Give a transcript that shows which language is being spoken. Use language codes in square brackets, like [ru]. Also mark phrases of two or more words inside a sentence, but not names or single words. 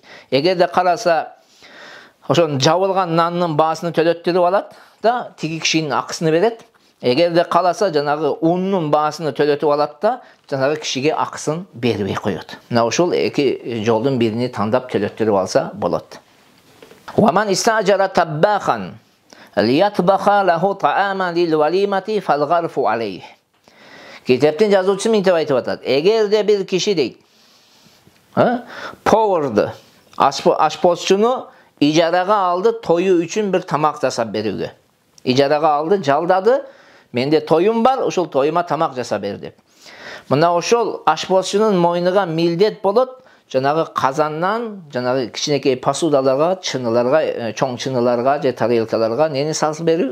[ky] Эгерде караса, ошон жабылган нанын баасын төлөттүрүп алат да, тиги кишинин акысını берет. Эгерде каласа, жанагы унун баасын төлөтүп алат да, жанагы кишиге акысын бербей коёт. Мына ушул эки жолдун бирини тандап төлөттүрүп алса болот. [ar] وَمَنْ إِسْتَأْجَرَ تَبَّاخًا لِيَطْبَخَ لَهُ طَعَامًا لِلْوَلِيمَةِ فَالْغَرْفُ عَلَيْهِ. [ky] Kiteptin жазуучусу мынтип айтып атат. Эгерде бир киши дейт, поварды, ашпозчуну ижарага алды тою үчүн бир тамак жасап берүүгө. Ижарага алды, жалдады, менде тоюм бар, ошол тоюма тамак жасап бер деп. Мына ошол ашпозчунун мойнуга милдет болот, жанагы казаннан, жанагы кичинекей посудаларга, чыныларга, чоң чыныларга же тарелкаларга нени салып берүү?